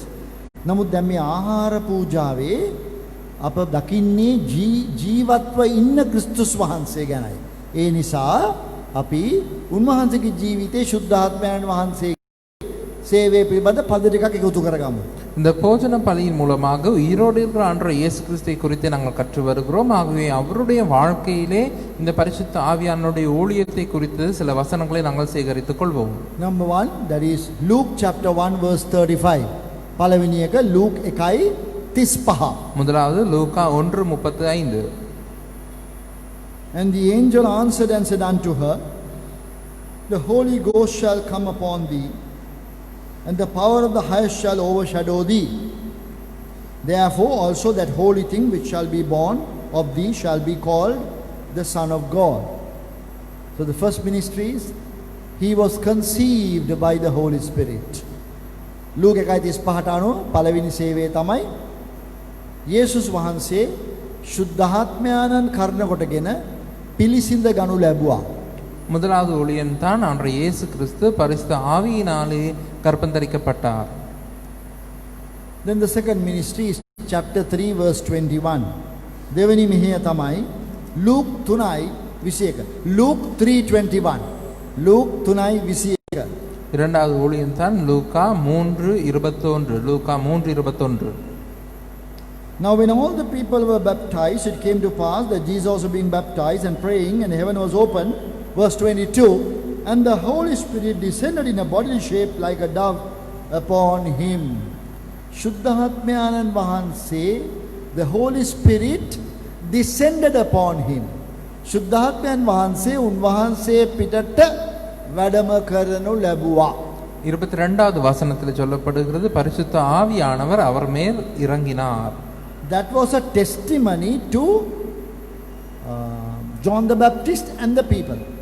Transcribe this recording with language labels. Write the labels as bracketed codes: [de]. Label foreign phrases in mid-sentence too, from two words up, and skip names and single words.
[si] නමුත් දැන් මේ ආහාර පූජාවේ අප දකින්නේ ජීවත්ව ඉන්න ක්‍රිස්තුස් වහන්සේ ගැනයි. ඒ නිසා අපි උන්වහන්සේගේ ජීවිතේ ශුද්ධාත්මයන් වහන්සේ சேவை පිළිබඳ පද ටිකක් එකතු කරගමු. [ta] இந்த போஜன பலியின் மூலமாக உயிரோடு இருக்கிற ஆண்டவர் இயேசு கிறிஸ்துவை குறித்து நாங்கள் கற்று வருகிறோம். ஆகவே அவருடைய வாழ்க்கையிலே இந்த பரிசுத்த ஆவியானுடைய ஊழியத்தை குறித்து சில வசனங்களை நாங்கள் சேகரித்துக் கொள்வோம். [en] Number 1, that is Luke chapter 1 verse 35. [si] පළවෙනි එක Luke 1:35. [ta] முதலாவது லூக்கா 1:35. [en] And the angel answered and said unto her, the Holy Ghost shall come upon thee, and the power of the highest shall overshadow thee. Therefore also that holy thing which shall be born of thee shall be called the Son of God. So the first ministry is, he was conceived by the Holy Spirit. [si] Luke 1:35 අනුව පළවෙනි සේවය තමයි යේසුස් වහන්සේ ශුද්ධාත්මයන්න් කරන කොටගෙන පිළිසිඳ ගනු ලැබුවා. [ta] முதலாவது ஊழியன் தான் ஆண்டவர் இயேசு கிறிஸ்து பரிசுத்த ஆவியினாலே கற்பந்தரிக்கப்பட்டார். [en] Then the second ministry is chapter 3 verse 21. [si] දෙවෙනි මෙහෙය තමයි Luke 3:21. Luke 3:21. Luke 3:21. [ta] இரண்டாவது ஊழியன் தான் லூக்கா 3:21. லூக்கா 3:21. [en] Now when all the people were baptized, it came to pass that Jesus was being baptized and praying, and heaven was opened. Verse 22, and the Holy Spirit descended in a bodily shape like a dove upon him. [si] ශුද්ධාත්මයන් වහන්සේ, [en] the Holy Spirit descended upon him. [si] ශුද්ධාත්මයන් වහන්සේ උන්වහන්සේ පිටට වැඩම කරනු ලැබුවා. [ta] 22வது வசனத்தில் சொல்லப்படுகிறது பரிசுத்த ஆவியானவர் அவர் மேல் இறங்கினார். [en] That was a testimony to John the Baptist and the people.